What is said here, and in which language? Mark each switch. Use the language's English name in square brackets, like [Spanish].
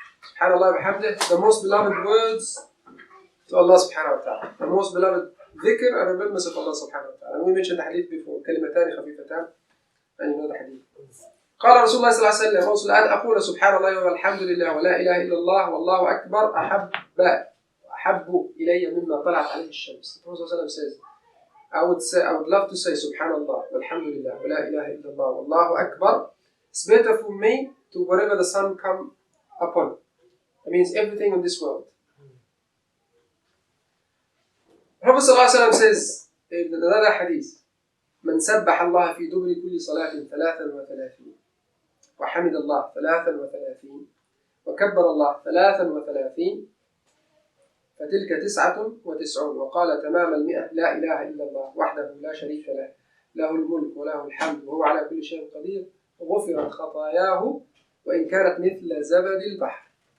[Arabic] سبحان الله وبحمده, [English] the most beloved words to Allah subhanahu wa ta'ala, the most beloved dhikr and remembrance of Allah subhanahu wa ta'ala. And we mentioned the hadith before, [Arabic] كلمتان خفيفتان, [English] and you know the hadith. [Arabic] قال رسول الله صلى الله عليه وسلم رسول أن أقول سبحان الله والحمد لله ولا إله إلا الله والله أكبر أحب إلي مما طلعت عليه الشمس. [English] The Prophet صلى الله عليه وسلم says, I would love to say subhanallah walhamdulillah wa la ilaha illallah wallahu akbar. It's better for me to whatever the sun come upon. It means everything in this world. Prophet صلى الله عليه وسلم says in another hadith, [Arabic] من سبح الله في دبر كل صلاة 33 وحمد الله 33 وكبر الله 33 فتلك 99 وقال تمام 100 لا إله إلا الله وحده لا شريك له له الملك وله الحمد وهو على كل شيء قدير غفرت خطاياه وإن كانت مثل زبد البحر.